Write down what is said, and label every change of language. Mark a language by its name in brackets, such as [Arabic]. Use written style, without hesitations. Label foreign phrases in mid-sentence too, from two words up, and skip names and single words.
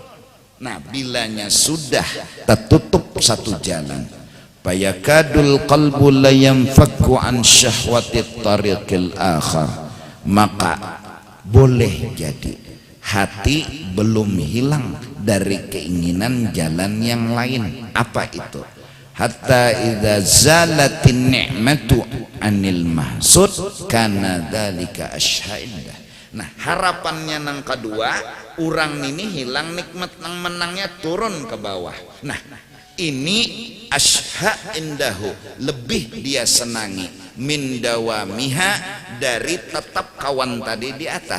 [Indonesian] Nah, bilanya sudah tertutup satu jalan, [Arabic] فيكاد القلب لا ينفك عن شهوة طريق الآخر, [Indonesian] maka boleh jadi hati belum hilang dari keinginan jalan yang lain. Apa itu? [Arabic] حتى إذا زالت النعمة عن المحسود كان ذلك أشهى عنده. [Banjar] Nah, harapannya nang kedua, orang ini hilang nikmat nang menangnya turun ke bawah. Nah, ini asyha'indahu, lebih dia senangi [Arabic] من دوامها, [Banjar] dari tetap kawan tadi di atas.